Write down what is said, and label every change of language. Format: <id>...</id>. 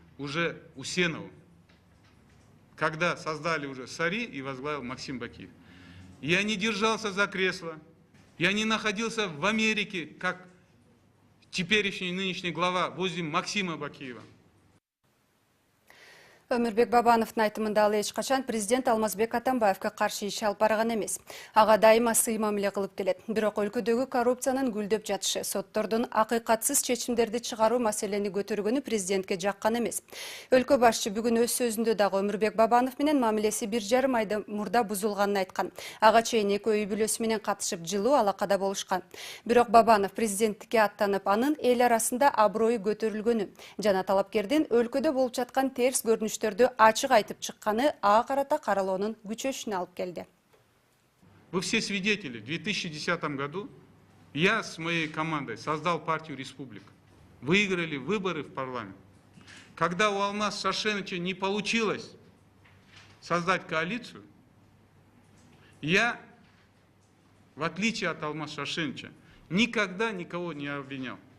<ru>уже Усенову, когда создали уже САРИ и возглавил Максим Бакиев. Я не держался за кресло, я не находился в Америке, как теперешний нынешний глава возле Максима Бакиева.</ru> <ky>Өмірбек Бабановтың айтымында ал ешқашан президент Алмазбек Атамбаевқа қаршы иш алып барған емес. Ага дайыма сый мамиле кылып келет. Бирок өлкөдөгү коррупциянын гүлдөп жатышы, соттордун акыйкатсыз чечимдерди чыгаруу маселени көтөргөнү президентке жаккан эмес. Өлкө башчы бүгүн өз сөзүндө дагы Өмүрбек Бабанов менен мамилеси 1,5 айда мурда бузулганын айткан. Ага чейин экөө үй бүлөсү менен катышып жылуу алакада болушкан. Бирок Бабанов президенттикке аттанып, анын эл арасында аброю көтөрүлгөнү жана талапкердин өлкөдө болуп жаткан терс көрүнүштөрдү ачык айтып чыкканы ага карата каралоонун күчөшүнө алып келди.</ky> <ru>Вы все свидетели. В 2010 году я с моей командой создал партию «Республика». Выиграли выборы в парламент. Когда у Алмаза Шашеновича не получилось создать коалицию, я, в отличие от Алмаза Шашеновича, никогда никого не обвинял.</ru>